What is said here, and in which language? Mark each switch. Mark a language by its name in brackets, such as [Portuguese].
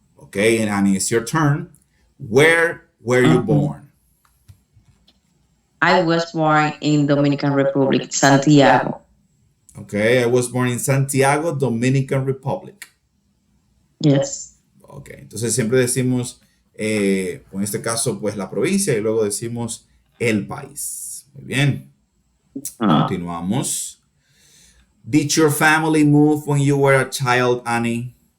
[English] Okay, and Annie, it's your turn. Where were you born? I was born in Dominican Republic, Santiago. Okay, I was born in Santiago, Dominican Republic. Yes. [Spanish] Ok, entonces siempre decimos, en este caso, pues la provincia y luego decimos el país. Muy bien, continuamos. [English] Did your family move when you were a child, Annie?